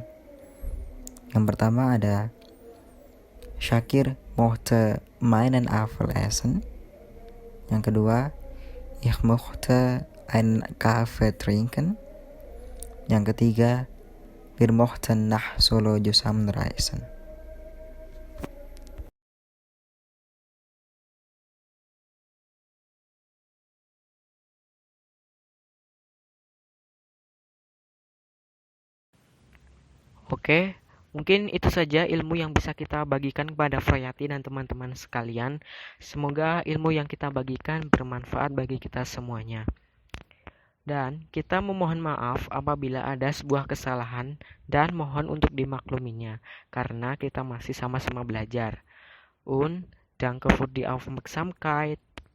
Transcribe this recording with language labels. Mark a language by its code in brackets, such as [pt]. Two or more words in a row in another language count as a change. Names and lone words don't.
[id] Yang pertama ada [de] Shakir mochte meinen Apfel essen. [id] Yang kedua, [de] ich mochte einen Kaffee trinken. [id] Yang ketiga, [de] wir mochten nach Solo zusammen reisen. [id] Oke, mungkin itu saja ilmu yang bisa kita bagikan kepada Frayati dan teman-teman sekalian. Semoga ilmu yang kita bagikan bermanfaat bagi kita semuanya. Dan kita memohon maaf apabila ada sebuah kesalahan dan mohon untuk dimakluminya karena kita masih sama-sama belajar. [de] Danke für die Aufmerksamkeit.